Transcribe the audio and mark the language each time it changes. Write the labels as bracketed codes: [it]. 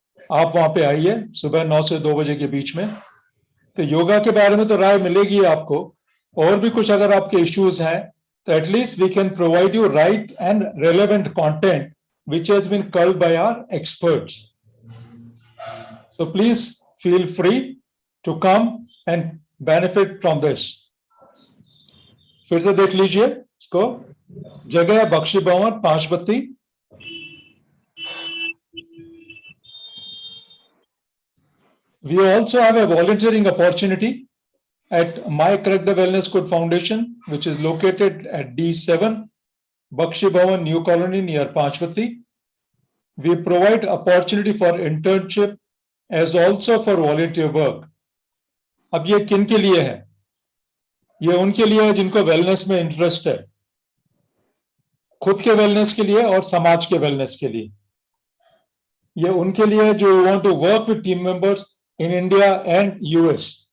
[hi] आप वहां पे आइए सुबह 9 से 2 बजे के बीच में. तो योगा के बारे में तो राय मिलेगी आपको, और भी कुछ अगर आपके इश्यूज हैं तो [en] At least we can provide you right and relevant content which has been culled by our experts. So please feel free to come and benefit from this. [hi] फिर से देख लीजिए इसको. जगह है बख्शी भवन, 5 बत्ती. [en] We also have a volunteering opportunity at My Correct the Wellness Code Foundation, which is located at D7, Bakshi Bhavan, New Colony, near Panchvati. We provide opportunity for internship as also for volunteer work. [hi] अब ये किन के लिए है? ये उनके लिए है जिनको वेलनेस में इंटरेस्ट है, खुद के वेलनेस के लिए और समाज के वेलनेस के लिए. ये उनके लिए जो [en] Want to work with team members in India and US.